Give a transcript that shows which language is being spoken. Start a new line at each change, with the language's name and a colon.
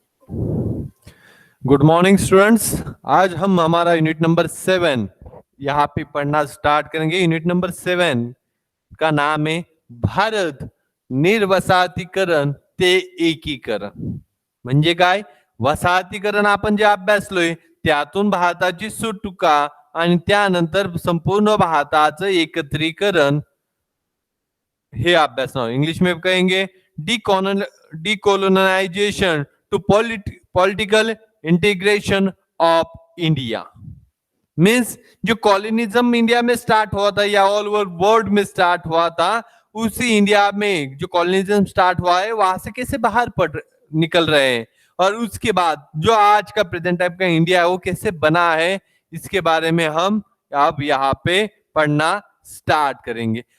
Hindi: Good morning students. आज हम हमारा यूनिट नंबर 7 यहाँ पे पढ़ना स्टार्ट करेंगे। यूनिट नंबर 7 का नाम है भारत निर्वसाहतीकरण ते एकीकरण।
Marathi: म्हणजे काय? वसाहतीकरण आपण जे अभ्यासलोय त्यातून भारताची सुटका आणि त्यानंतर संपूर्ण भारताचं एकत्रीकरण हे अभ्यासणार।
Hindi: इंग्लिश में कहेंगे
English: Decolonisation to political integration of India.
Hindi: Means जो कॉलोनिज्म इंडिया में स्टार्ट हुआ था या ऑल ओवर वर्ल्ड में स्टार्ट हुआ था, उसी इंडिया में जो कॉलोनिज्म स्टार्ट हुआ है वहां से कैसे बाहर निकल रहे हैं, और उसके बाद जो आज का प्रेजेंट टाइप का इंडिया है वो कैसे बना है, इसके बारे में हम अब यहाँ पे पढ़ना स्टार्ट करेंगे।